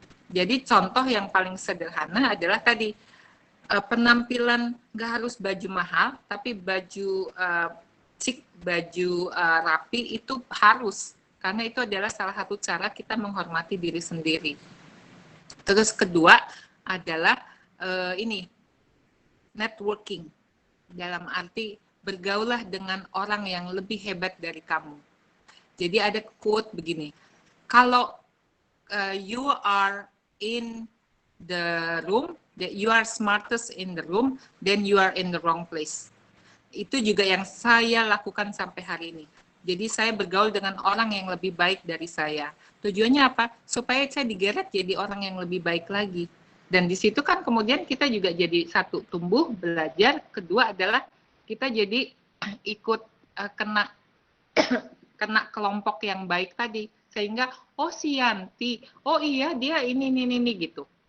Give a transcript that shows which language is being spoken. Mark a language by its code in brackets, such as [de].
[id] Jadi contoh yang paling sederhana adalah tadi, penampilan nggak harus baju mahal, tapi baju chic, baju rapi itu harus, karena itu adalah salah satu cara kita menghormati diri sendiri. Terus kedua adalah networking, dalam arti bergaulah dengan orang yang lebih hebat dari kamu. Jadi ada quote begini, kalau [en] you are in the room, that you are smartest in the room, then you are in the wrong place. [id] Itu juga yang saya lakukan sampai hari ini. Jadi saya bergaul dengan orang yang lebih baik dari saya. Tujuannya apa? Supaya saya digeret jadi orang yang lebih baik lagi. Dan di situ kan kemudian kita juga jadi satu, tumbuh, belajar. Kedua adalah kita jadi ikut kena kelompok yang baik tadi, sehingga si Yanti, iya dia ini gitu.